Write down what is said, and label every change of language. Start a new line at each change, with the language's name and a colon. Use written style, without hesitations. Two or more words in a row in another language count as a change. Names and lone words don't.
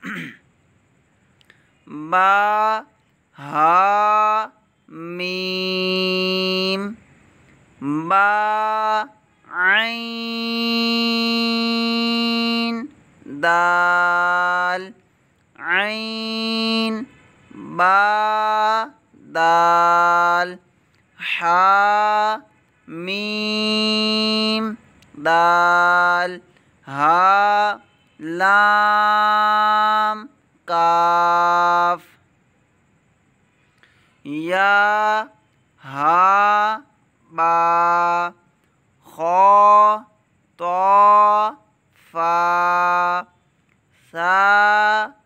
Arabic: با ہا میم با عین دال عین با دال حا میم دال ہا لام کاف یا ہا با خا تو فا سا